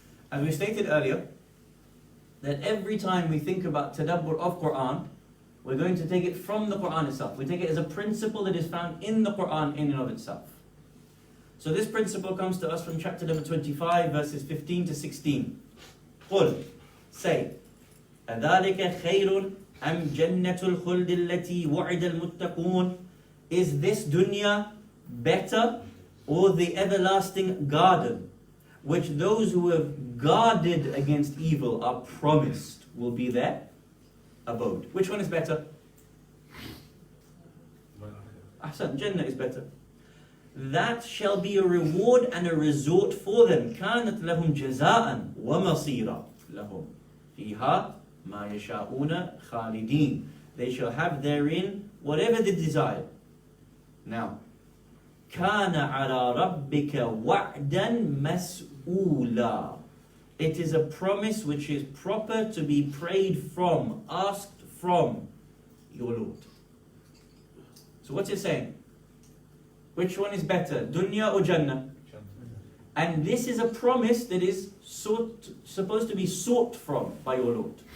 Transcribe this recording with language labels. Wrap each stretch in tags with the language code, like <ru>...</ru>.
<en>As we stated earlier, that every time we think about Tadabbur of Quran, we're going to take it from the Quran itself. We take it as a principle that is found in the Quran in and of itself. So this principle comes to us from chapter number 25, verses 15 to 16.</en> <ar>Qul,</ar> <en>say,</en> <ar>أَذَلِكَ خَيْرٌ أَمْ جَنَّةُ الْخُلْدِ الَّتِي وَعِدَ الْمُتَّقُونَ.</ar> <en>Is this dunya better, or the everlasting garden, which those who have guarded against evil are promised will be their abode? Which one is better? Ahsan, Jannah is better. That shall be a reward and a resort for them.</en> <ar>كانت لهم جزاء ومصيرا لهم فيها ما يشاءون خالدين.</ar> <en>They shall have therein whatever they desire.</en> <ar>Now, كان على ربك وعدا مسؤولا.</ar> <en>It is a promise which is proper to be prayed from, asked from your Lord. So what's it saying? Which one is better, dunya or Jannah? And this is a promise that is supposed to be sought from by your Lord.</en>